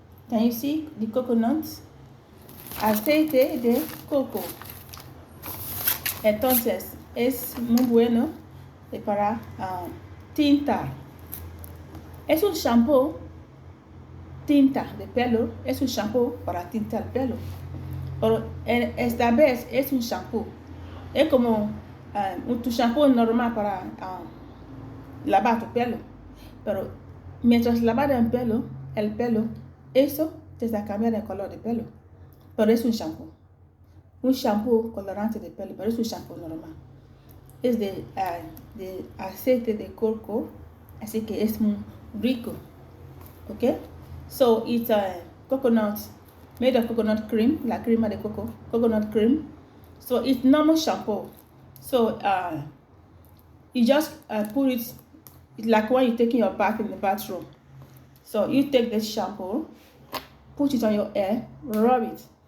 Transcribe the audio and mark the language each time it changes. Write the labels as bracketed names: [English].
[English] Can you see the coconuts? [Spanish] Aceite de coco. Entonces es muy bueno para tintar. Es un shampoo tinta de pelo, es un shampoo para tintar el pelo. Pero esta vez es un shampoo. Es como tu shampoo normal para lavar tu pelo. Pero mientras lavas el pelo, eso te está cambiando el color de pelo. Pero es un shampoo. Un shampoo colorante de pelo, pero es un shampoo normal. Es de aceite de coco, así que es muy rico. [English] Okay? So it's coconut, made of coconut cream, [Spanish] la crema de coco, [English] coconut cream. So it's normal shampoo. So you just put it, it's like when you're taking your bath in the bathroom. So you take this shampoo, put it on your hair, rub it.